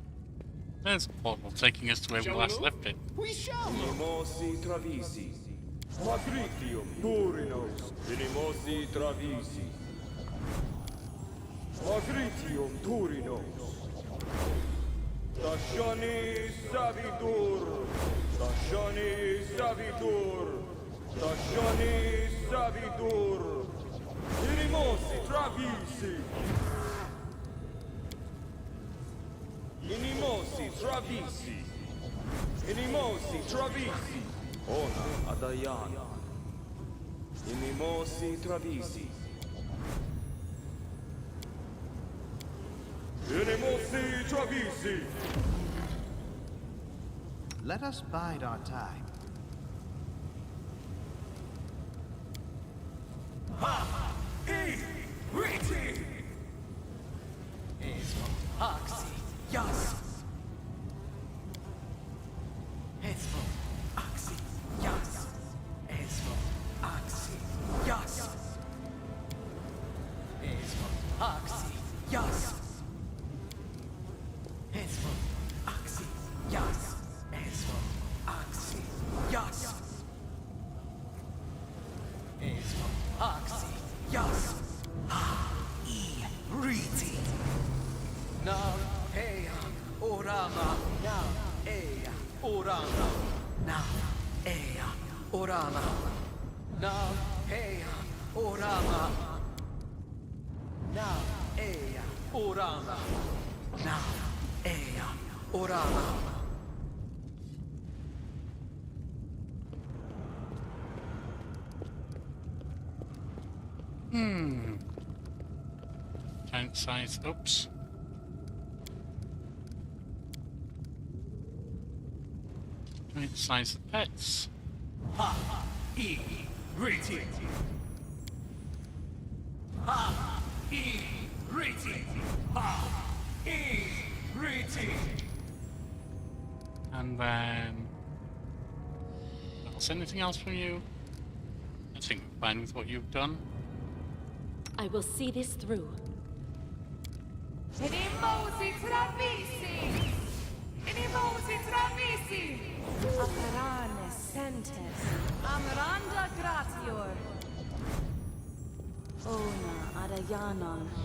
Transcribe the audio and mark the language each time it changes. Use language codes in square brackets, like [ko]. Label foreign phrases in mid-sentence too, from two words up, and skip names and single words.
[en] There's a portal taking us to where we last left it. We shall. Magritium Durinos, Inimosi Travisi. Magritium Durinos. Stashani Savitur. Stashani Savitur. Stashani Savitur. Inimosi Travisi. Inimosi Travisi. Inimosi Travisi. Ona Adayana. Inimosi Travisi. Inimosi Travisi. Let us bide our time. Ha! E! Riti! Esmo Oxy. Yas. Esmo Oxy. Yas. Esmo Oxy. Yas. Esmo Oxy. Yas. Esmo Oxy. Yas. Esmo Oxy. Yas. Esmo Oxy. Yas. Ha! E! Riti! Now, Ea, Orama, now, Ea, Orama, now, Ea, Orama, now, Ea, Orama, now, Ea, Orama, now, Ea, Orama. Giant size. Oops. Giant size of pets. Ha! E! Riti! Ha! E! Riti! Ha! E! Riti! And then... anything else from you? I think we're fine with what you've done. I will see this through. Inimosi Travisi! Inimosi Travisi! Aperane Sentes! Amranda Gratior! Ona Adayanan!